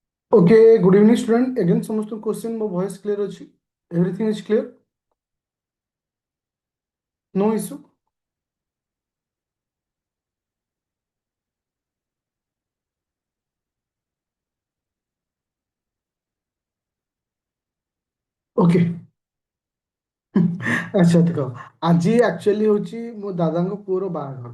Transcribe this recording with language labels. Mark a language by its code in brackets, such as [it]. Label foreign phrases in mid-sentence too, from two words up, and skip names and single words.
[en] Okay, good evening, student. Again, समस्त question [or] ମୋ voice clear ଅଛି? [en] Everything is clear? No issue? Okay. [or] ଆଚ୍ଛା ଦେଖ ଆଜି ଆକ୍ଚୁଆଲି ହଉଛି ମୋ ଦାଦାଙ୍କ ପୁଅର ବାହାଘର।